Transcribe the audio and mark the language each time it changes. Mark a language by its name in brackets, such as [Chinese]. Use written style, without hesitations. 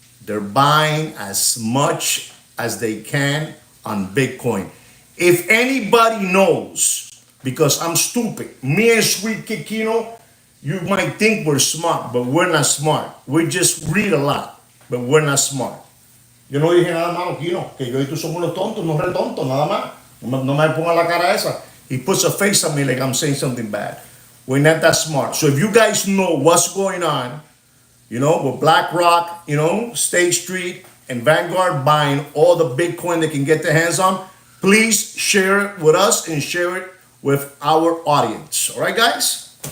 [English] They're buying as much as they can on Bitcoin. If anybody knows, because I'm stupid, me and Sweet Kikino, you might think we're smart, but we're not smart. We just read a lot, but we're not smart. [Spanish] Yo no dije nada malo, Kino, que yo y tú somos unos tontos, no re tontos, nada más. No me ponga la cara esa. [English] He puts a face on me like I'm saying something bad. We're not that smart. So if you guys know what's going on, with BlackRock, State Street, and Vanguard buying all the Bitcoin they can get their hands on, please share it with us and share it with our audience. All right, guys?